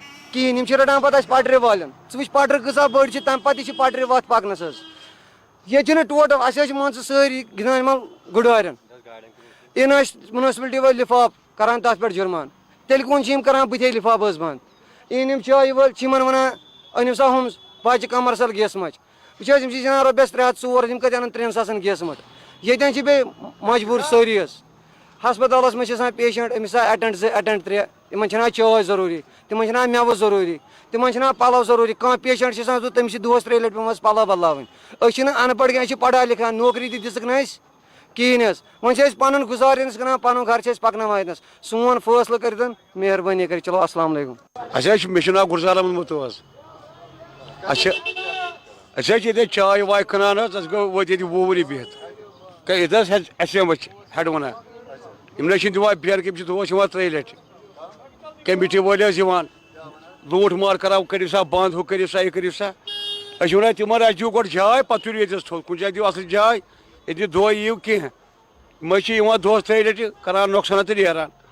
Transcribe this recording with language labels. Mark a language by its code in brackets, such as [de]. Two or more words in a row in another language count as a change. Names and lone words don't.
[ks] کہین رٹان پتہ پٹرِ والٮ۪ن ژٕ وٕچھ پٹرٕ کۭژاہ بٔڑ چھِ تَمہِ پتہٕ تہِ چھِ پٹرِ وَتھ پَکنَس حظ ییٚتہِ چھِنہٕ ٹوٹل اَسہِ حظ چھِ مان ژٕ سٲری گِنٛدان یِمن گُڈارٮ۪ن اِن ٲسۍ مُنسپلٹی وٲلۍ لِفاف کران تَتھ پٮ۪ٹھ جُرمان تیٚلہِ کُن چھِ یِم کران بٕتھے لِفاف حظ بنٛد اِن یِم چایہِ وٲلۍ چھِ یِمن وَنان أنِو سا ہُم بَچہِ کَمرشَل گیسہٕ مَچہِ وٕچھ حظ یِم چھِ زینان رۄپیَس 300 400 یِم کَتہِ اَنن 3,000 گیسہٕ مَٹ ییٚتٮ۪ن چھِ بیٚیہِ مجبوٗر سٲری حظ ہسپتالَس منٛز چھِ آسان پیشنٛٹ أمِس آسان اٮ۪ٹٮ۪نٛڈ 2 اٮ۪ٹٮ۪نٛڈ 3 تِمن چھِنہٕ چاے ضروٗری تِمن چھِنہٕ مٮ۪وٕ ضروٗری تِمن چھِنہٕ پَلو ضروٗری کانٛہہ پیشنٛٹ چھِ آسان تٔمِس چھِ دۄہَس 3 لَٹہِ پیٚوان پَلو بدلاوٕنۍ أسۍ چھِنہٕ اَن پَڑھ کیٚنٛہہ أسۍ چھِ پَڑھا لِکھا نوکری تہِ دِژٕکھ نہٕ اَسہِ کِہیٖنۍ حظ وۄنۍ چھِ أسۍ پَنُن گُزارنَس کران پَنُن گرٕ چھِ أسۍ پَکناوان ییٚتنَس سون فٲصلہٕ کٔرِتھ مہربٲنی کٔرِتھ چلو [ar] السلام علیکُم [ks] اَسہِ حظ چھُ مےٚ چھُ ناو گُلزار احمد متوٗ حظ اَسہِ حظ چھِ ییٚتہِ چاے واے کٕنان حظ اَسہِ گوٚو وٲتۍ ییٚتہِ 20 ؤری بِہِتھ ییٚتہِ حظ اَسہِ وٕچھ ہٮ۪ڈ وَنان یِم نہ چھِنہٕ دِوان بیرٕ یِم چھِ دۄہَس یِوان 3 لَٹہِ کمیٹی وٲلۍ حظ یِوان لوٗٹھ مار کَران کٔرِو سا بنٛد ہُہ کٔرِو سا یہِ کٔرِو سا أسۍ چھِ وَنان تِمن اَسہِ دِیِو گۄڈٕ جاے پَتہٕ تُلِو ییٚتٮ۪س تھوٚد کُنہِ جایہِ دِیِو اَصٕل جاے ییٚتہِ دۄہ یِیِو کینٛہہ یِم حظ چھِ یِوان دۄہَس 3 لَٹہِ کَران نۄقصان تہٕ نیران